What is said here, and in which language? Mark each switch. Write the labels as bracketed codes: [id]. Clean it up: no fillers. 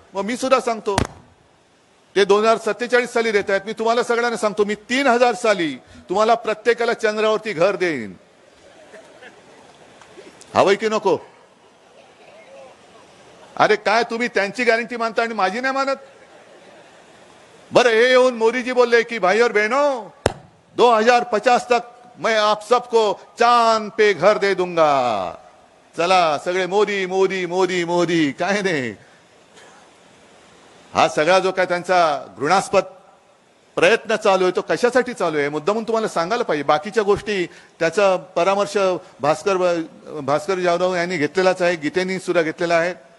[mr] मग मी सुद्धा सांगतो, ते 2047 साली देत आहेत. मी तुम्हाला सगळ्यांना सांगतो, मी 3000 साली तुम्हाला प्रत्येकाला चंद्रावरती घर देईन. हवंय की नको? अरे काय तुम्ही त्यांची गॅरंटी मानता आणि माझी नाही मानत? बरं, हे येऊन मोदीजी बोलले की [hi] भाई और बहनों 2050 तक मैं आप सबको चांद पे घर दे दूंगा. [mr] चला सगळे मोदी मोदी मोदी मोदी. काय नाही, हा सगळा जो काय त्यांचा घृणास्पद प्रयत्न चालू आहे तो कशासाठी चालू आहे मुद्दामून तुम्हाला सांगायला पाहिजे. बाकीच्या गोष्टी त्याचा परामर्श भास्कर जाधव यांनी घेतलेलाच आहे, गीतेनी सुद्धा घेतलेला आहे.